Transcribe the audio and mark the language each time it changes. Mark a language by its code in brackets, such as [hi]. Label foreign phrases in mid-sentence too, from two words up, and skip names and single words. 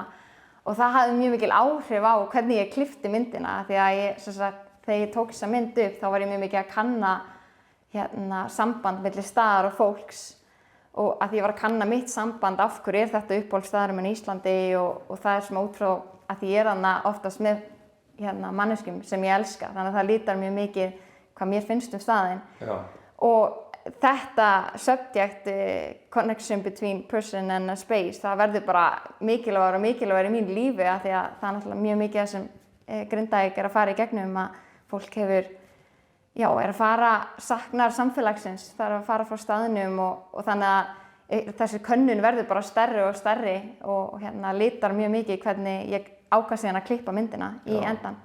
[is] Og það hafði mjög mikil áhrif á hvernig ég klippti myndina því að þegar ég tók þessa mynd upp þá var ég mjög mikið að kanna samband milli staðar og fólks og að því ég var að kanna mitt samband af hverju er þetta uppáhaldsstaðurinn minn í Íslandi og það er sem út frá að ég er þarna oftast með manneskjum sem ég elska þannig að það lítar mjög mikið hvað mér finnst staðinn. Já. Og þetta [en] subject connection between person and a space [is] það verður bara mikilvægur í mínu lífi af því að það er náttúrulega mjög mikið það sem Grindavík er að fara í gegnum að fólk er að fara saknar samfélagsins, það er að fara frá staðnum og þannig að þessi könnun verður bara stærri og stærri og litar mjög mikið hvernig ég ákvað síðan að klippa myndina í endan.